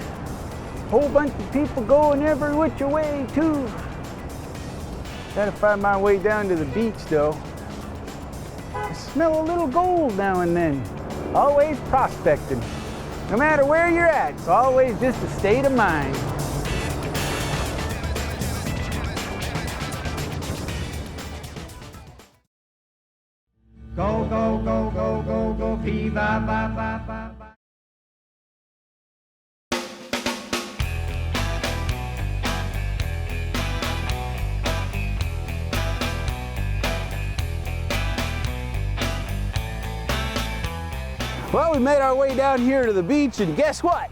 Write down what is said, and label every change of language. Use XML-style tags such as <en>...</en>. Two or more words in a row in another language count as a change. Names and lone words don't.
<en>Whole bunch of people going every which way too. Gotta find my way down to the beach though. I smell a little gold now and then. Always prospecting. No matter where you're at, it's always just a state of mind. Go, go, go, go, go, go, fee, ba, ba, ba, ba, ba. Well, we made our way down here to the beach, and guess what?</en>